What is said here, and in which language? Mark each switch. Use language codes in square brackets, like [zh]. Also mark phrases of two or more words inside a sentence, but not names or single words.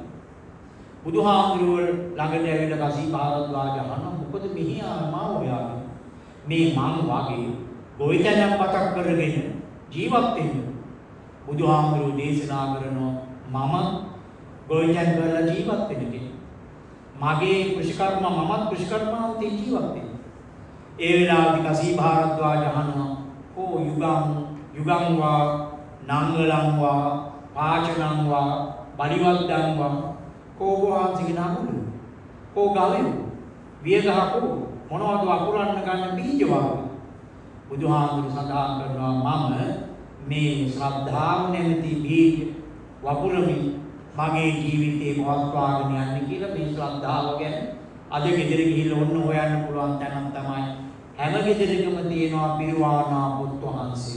[si] බුදුහාමුදුරුවෝ ළඟට ඇවිල්ලා කසී භාරද්වාජ අහනවා මොකද මෙහි මාව හොයාගෙන මේ මං වගේ ගොවිතැනක් පතක් කරගෙන ජීවත් වෙන්න. බුදුහාමුදුරුවෝ දේශනා කරනවා මම ගොවිතැන් කරලා ජීවත් වෙන කෙනෙක්. මගේ කෘෂිකර්ම මමත් කෘෂිකර්මාන්තයෙන් ජීවත් වෙනවා. ඒ වෙලාවේදී කසී භාරද්වාජ අහනවා [pi] කෝ යුගං වා නංගලං වා පාචනං වා බලිවද්දං වා [si] කෝ වහන්සේගේ නම කෝ ගාවේ වියගහකෝ මොනවද වපුරන්න ගන්න බීජ වාගේ. බුදුහාමුදුරු සඳහන් කරනවා මම මේ ශ්‍රද්ධාව නැමැති බීජ වපුරමින් මගේ ජීවිතේ පවත්වාගෙන යන්නේ කියලා මේ ශ්‍රද්ධාව ගැන අද ගෙදර ගිහිල්ලා ඔන්න හොයන්න පුළුවන් තැනක් තමයි හැම ගෙදරකම තියෙනවා පිරිවානා පුත් වහන්සේ.